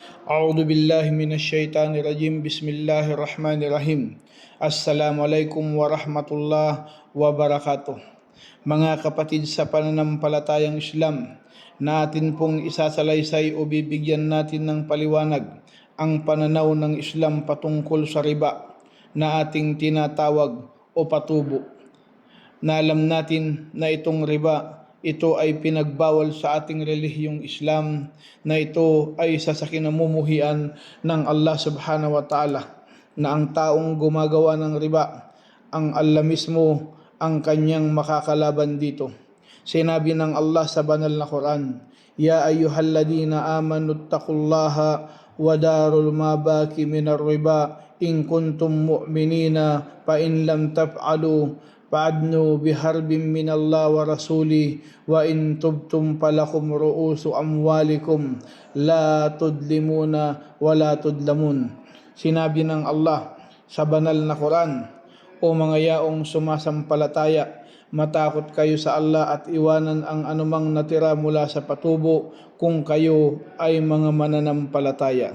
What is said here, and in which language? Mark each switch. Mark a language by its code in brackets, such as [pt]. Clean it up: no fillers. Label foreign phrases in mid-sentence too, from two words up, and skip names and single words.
[ar] أعوذ بالله من الشيطان الرجيم. بسم الله الرحمن الرحيم. السلام عليكم ورحمة الله وبركاته. [tl] Mga kapatid sa pananampalatayang Islam, natin pong isasalaysay o bibigyan natin ng paliwanag ang pananaw ng Islam patungkol sa riba na ating tinatawag o patubo. Na alam natin na itong riba, ito ay pinagbawal sa ating relihiyong Islam, na ito ay isa sa kinamumuhian ng Allah [ar] سبحانه وتعالى, [tl] na ang taong gumagawa ng riba, ang Allah mismo ang kanyang makakalaban dito. Sinabi ng Allah sa banal na Quran, [ar] يا أيها الذين آمنوا اتقوا الله وذروا ما بقي من الربا إن كنتم مؤمنين فإن لم تفعلوا فأذنوا بحرب من الله ورسوله وإن تبتم فلكم رؤوس أموالكم لا تظلمون ولا تظلمون. [tl] Sinabi ng Allah sa banal na Quran, O mga yaong sumasampalataya, matakot kayo sa Allah at iwanan ang anumang natira mula sa patubo kung kayo ay mga mananampalataya.